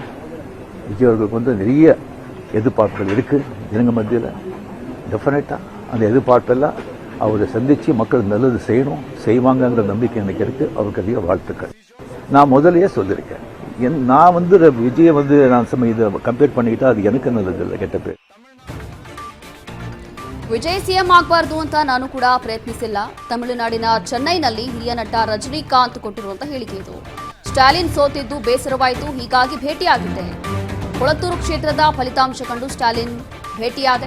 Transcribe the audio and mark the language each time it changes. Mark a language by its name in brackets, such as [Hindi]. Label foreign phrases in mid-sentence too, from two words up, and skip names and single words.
[Tamil] விஜய் அவர்களுக்கு நிறைய எதிர்பார்ப்புகள் இருக்குது ஜனங்க மத்தியில். டெஃபினட்டாக அந்த எதிர்பார்ப்பெல்லாம் அவரை சந்தித்து மக்கள் நல்லது செய்யணும், செய்வாங்கங்கிற நம்பிக்கை எனக்கு இருக்குது. அவருக்கு அதிக வாழ்த்துக்கள். நான் முதலையே சொல்லியிருக்கேன், நான் விஜயை நான் இதை கம்பேர் பண்ணிக்கிட்டா அது எனக்கு நல்லது இல்லை. கெட்ட பேர் [Kannada] ವಿಜಯ್ ಸಿಎಂ ಆಗಬಾರ್ದು ಅಂತ ನಾನು ಕೂಡ ಪ್ರಯತ್ನಿಸಿಲ್ಲ. ತಮಿಳುನಾಡಿನ ಚೆನ್ನೈನಲ್ಲಿ ಹಿರಿಯ ನಟ ರಜನಿಕಾಂತ್ ಕೊಟ್ಟಿರುವಂತಹ ಹೇಳಿಕೆ ಇದು. ಸ್ಟಾಲಿನ್ ಸೋತಿದ್ದು ಬೇಸರವಾಯಿತು, ಹೀಗಾಗಿ ಭೇಟಿಯಾಗಿದ್ದೆ. ಕೊಳತ್ತೂರು ಕ್ಷೇತ್ರದ ಫಲಿತಾಂಶ ಕಂಡು ಸ್ಟಾಲಿನ್ ಭೇಟಿಯಾದೆ.